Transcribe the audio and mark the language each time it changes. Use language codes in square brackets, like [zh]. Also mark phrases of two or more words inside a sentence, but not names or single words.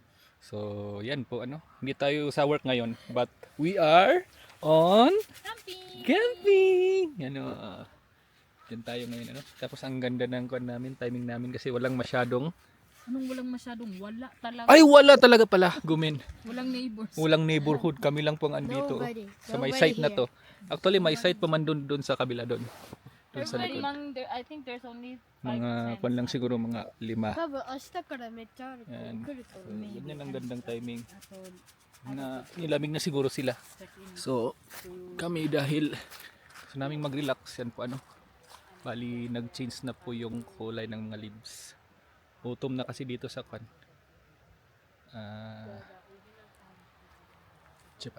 [tl] So, yan po ano. Hindi tayo sa work ngayon, [en] but we are on camping. [tl] Ano, yan tayo ngayon ano. Tapos ang ganda ng kuan namin, timing namin kasi walang masyadong Walang masyadong wala talaga. Ay, wala talaga pala, gumin. Walang neighbors. Walang neighborhood, kami lang pong andito sa may site na to. Actually, may site pa man doon sa kabila doon. Doon sa likod. [en] I think there's only 5%. [tl] Mga kuan lang siguro mga 5. [ja] 多分明日からめっちゃあるから来ると So, 思う。 [tl] ganyan ang gandang timing. Na nilamig na siguro sila. So, kami dahil gusto naming mag-relax yan po ano. Bali, nag-change na po yung kulay ng mga leaves. Autumn na kasi dito sa kwan. Japan.